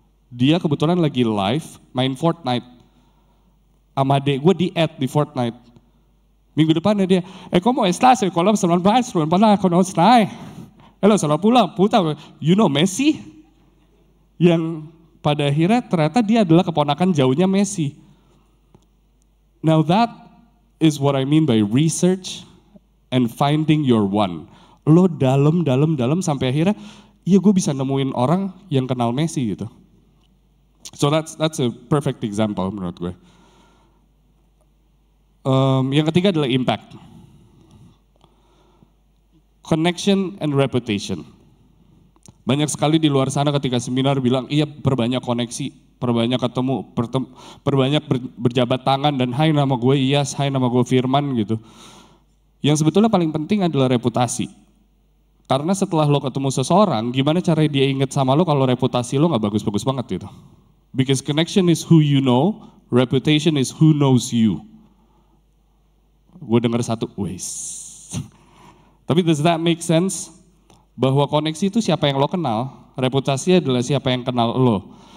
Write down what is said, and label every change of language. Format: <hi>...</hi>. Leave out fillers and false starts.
<id>Dia kebetulan lagi live main Fortnite. Sama adik gue di-add di Fortnite. Minggu depannya dia,</id> <es>¿cómo estás?</es> <id>Kalau selamat pagi, pernah conocer. Halo, selamat pulang,</id> <en>you know Messi?</en> <id>Yang pada akhirnya ternyata dia adalah keponakan jauhnya Messi.</id> <en>Now that is what I mean by research and finding your one.</en> <id>Lo dalam sampai akhirnya, iya gue bisa nemuin orang yang kenal Messi gitu.</id> <en>So that's a perfect example</en> <id>menurut gue. Yang ketiga adalah impact.</id> <en>Connection and reputation.</en> <id>Banyak sekali di luar sana ketika seminar bilang, iya perbanyak koneksi, perbanyak ketemu, perbanyak berjabat tangan dan hai nama gue Iyas, hai nama gue Firman gitu. Yang sebetulnya paling penting adalah reputasi. Karena setelah lo ketemu seseorang, gimana cara dia inget sama lo kalau reputasi lo gak bagus-bagus banget gitu.</id> <en>Because connection is who you know, reputation is who knows you.</en> <id>Gue denger satu, wes. Tapi</id> <en>does that make sense?</en> <id>Bahwa koneksi itu siapa yang lo kenal, reputasi adalah siapa yang kenal lo.</id>